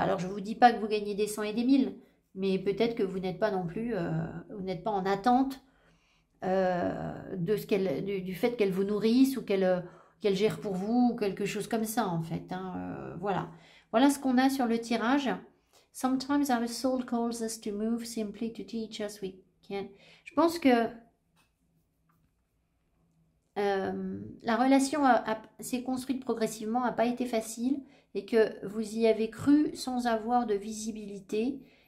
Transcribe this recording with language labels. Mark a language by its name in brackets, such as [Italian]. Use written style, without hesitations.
[French] Alors, je ne vous dis pas que vous gagnez des 100 et des 1000. Mais peut-être que vous n'êtes pas non plus, vous n'êtes pas en attente du fait qu'elle vous nourrisse ou qu'elle gère pour vous ou quelque chose comme ça en fait. Hein, voilà. Voilà ce qu'on a sur le tirage. [English] Sometimes our soul calls us to move simply to teach us we can. [French] Je pense que la relation s'est construite progressivement, n'a pas été facile et que vous y avez cru sans avoir de visibilité.